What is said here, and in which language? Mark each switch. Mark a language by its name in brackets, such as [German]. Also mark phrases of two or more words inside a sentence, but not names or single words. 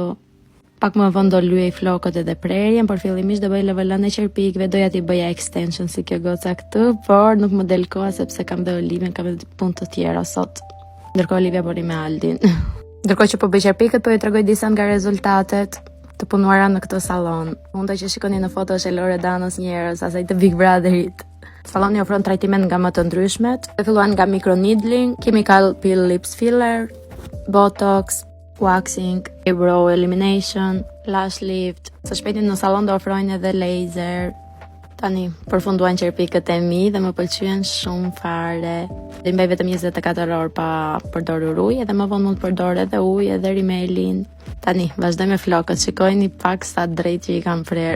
[Albanian] Pak më vonë do lyej flokët edhe prerjen, por fillimisht do bëj levelën e qerpikëve, doja t'i bëja extension si kjo goca këtu, por nuk më del koha sepse kam dhe Olivien, kam dhe punë të tjera sot. Ndërkohë Olivia bëri me Aldin. Ndërkohë që po bëj qerpikët, po ju tregoj disa nga rezultatet të punuara në këtë salon. Mund që shikoni në foto është e Loredanës njerëz, asaj të Big Brotherit. Saloni ofron trajtimet nga më të ndryshmet, e filluan nga microneedling, [English] chemical peel lips filler, botox, waxing, eyebrow elimination, lash lift. [Albanian] Së shpejti në salon do ofrojnë edhe laser. Tani përfunduan qerpikët e mi dhe më pëlqyen shumë fare. Dhe mbaj vetëm 24 orë pa përdorur ujë, edhe më vonë mund të përdor edhe ujë edhe rimelin. Tani vazhdoj me flokët, shikojni pak sa drejt që i kam prerë.